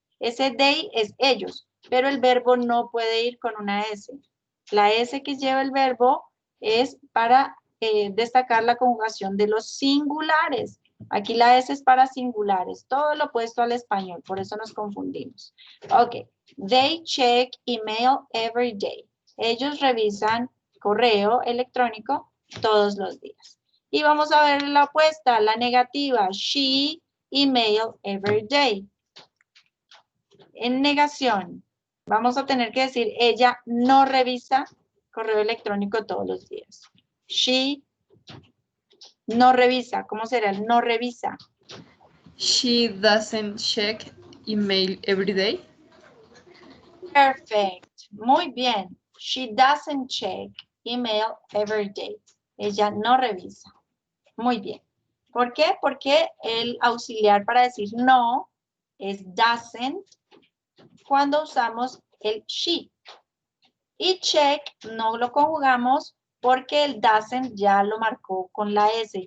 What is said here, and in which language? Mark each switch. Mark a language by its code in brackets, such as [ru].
[es] Ese they es ellos, pero el verbo no puede ir con una S. La S que lleva el verbo es para destacar la conjugación de los singulares. Aquí la S es para singulares, todo lo opuesto al español, por eso nos confundimos. [en] Ok, they check email every day. [es] Ellos revisan correo electrónico todos los días. Y vamos a ver la opuesta, la negativa. [en] She email every day. [es] En negación, vamos a tener que decir, ella no revisa correo electrónico todos los días. She no revisa. ¿Cómo será el no revisa? [en] She doesn't check email every day. Perfect. [es] Muy bien. [en] She doesn't check email every day. [es] Ella no revisa. Muy bien. ¿Por qué? Porque el auxiliar para decir no es doesn't cuando usamos el she. Y check no lo conjugamos porque el doesn't ya lo marcó con la S.